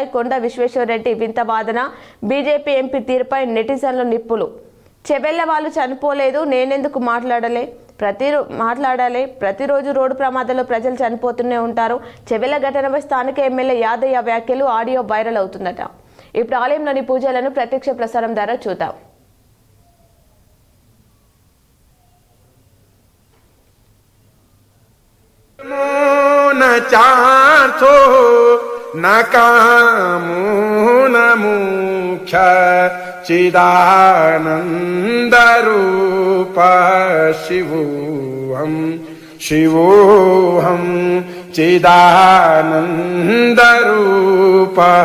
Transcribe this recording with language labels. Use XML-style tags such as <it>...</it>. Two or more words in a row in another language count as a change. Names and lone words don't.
<te>కొండ విశ్వేశ్వరరెడ్డి వింత వాదన. బీజేపీ ఎంపీ తీరుపై నెటిజన్లు నిప్పులు. చెబెళ్ళ వాళ్ళు చనిపోలేదు, నేనెందుకు మాట్లాడాలి. ప్రతిరోజు రోడ్డు ప్రమాదాల్లో ప్రజలు చనిపోతూనే ఉంటారు. చెబెళ్ళ ఘటనపై స్థానిక ఎమ్మెల్యే యాదయ్య వ్యాఖ్యలు,</te> <en>audio viral</en> <te>అవుతుందట. ఇప్పుడు ఆలయంలోని పూజలను ప్రత్యక్ష ప్రసారం ద్వారా చూద్దాం.</te> <sa>न चार्थो न कामो न मुख्य चिदानंद रूप शिवोऽहं चिदानंद रूप</sa>